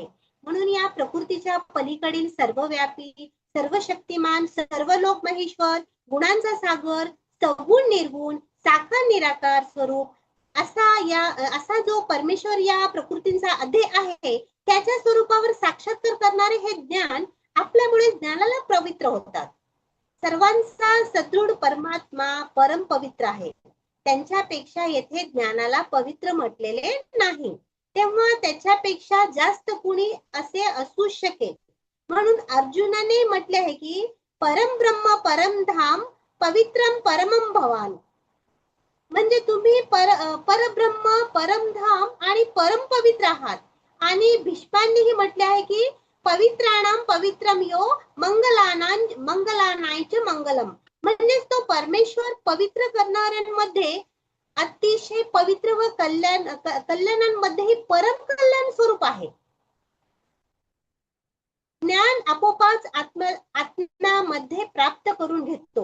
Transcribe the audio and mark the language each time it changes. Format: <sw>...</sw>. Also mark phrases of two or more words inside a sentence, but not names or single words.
<mr>म्हणून या प्रकृतीच्या पलीकडील सर्वव्यापी, सर्वशक्तिमान, सर्व लोक महेश्वर, गुणांचा सागर, सगुण निर्गुण, साकार निराकार स्वरूप असा जो परमेश्वर या प्रकृतीचा अध्यय आहे, त्याच्या स्वरूपावर साक्षात्कार करणारे हे ज्ञान आपल्यामुळे ज्ञानाला पवित्र होतात. सर्वांचा सदृढ परमात्मा परम पवित्र आहे. त्यांच्यापेक्षा येथे ज्ञानाला पवित्र म्हटलेले नाही. तेव्हा त्याच्यापेक्षा जास्त कुणी असे असू शकेल. म्हणून अर्जुनाने म्हटले आहे की</mr> <sa>परम ब्रह्म परम धाम पवित्रम परमम भवान.</sa> <mr>म्हणजे तुम्ही परब्रह्म, परमधाम आणि परम पवित्र आहात. आणि भीष्मांनीही म्हटले आहे की</mr> <sa>पवित्राणाम पवित्रम यो मंगलानांच मंगलम.</sa> <mr>म्हणजेच तो परमेश्वर पवित्र करणाऱ्यांमध्ये अतिशय पवित्र व कल्याणांमध्येही परम कल्याण स्वरूप आहे. ज्ञान आपोआपच आत्म्यामध्ये प्राप्त करून घेतो.</mr>